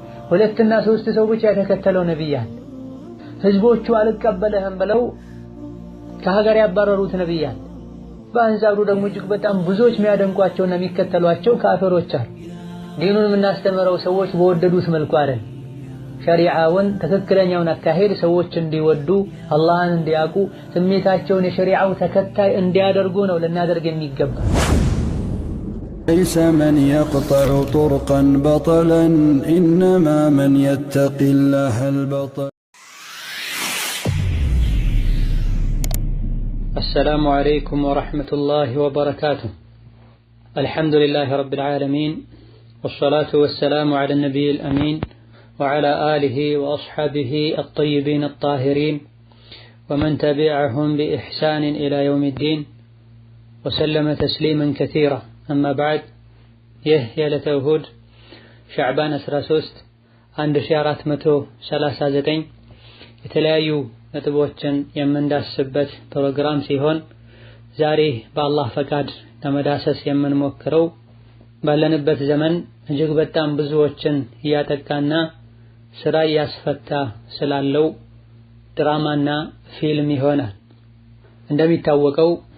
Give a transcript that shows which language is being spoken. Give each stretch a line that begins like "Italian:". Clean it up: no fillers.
Amharic: ሁለትና ሶስት ሰው ብቻ የተከተለው ነብይ አለ። ህዝቦቹ አልቀበለህም ብለው ከሀገር ያባረሩት ነብይ አለ። በአንጻሩ ደግሞ እጅግ በጣም ብዙዎች የሚያደንቋቸውና የሚከተሏቸው ካፊሮች አሉ። ዲኑን የምናስተምረው ሰዎች በወደዱት መልኩ አይደል። ሸሪዓውን ትክክለኛውን አካሄድ ሰዎች እንዲወዱ አላህን እንዲያውቁ ስሜታቸውን የሸሪዓው ተከታይ እንዲያደርጉ ነው ልናደርግ የሚገባ።
Arabic: ليس من يقطع طرقا بطلا إنما من يتقي الله البطل. السلام عليكم ورحمة الله وبركاته. الحمد لله رب العالمين والصلاة والسلام على النبي الأمين وعلى آله وأصحابه الطيبين الطاهرين ومن تبعهم بإحسان إلى يوم الدين وسلم تسليما كثيرا. أما بعد
Amharic: يا لتوهود شعبان 13 1439 የተለያዩ ነጥቦችን የምንዳስበት ፕሮግራም ሲሆን ዛሬ በአላህ ፈቃድ ለመዳሰስ የምንሞክረው ባለንበት ዘመን እጅግ በጣም ብዙዎችን እያጠቃና ስራ እያስፈታ ስላለው ድራማና ፊልም ይሆናል። እንደሚታወቀው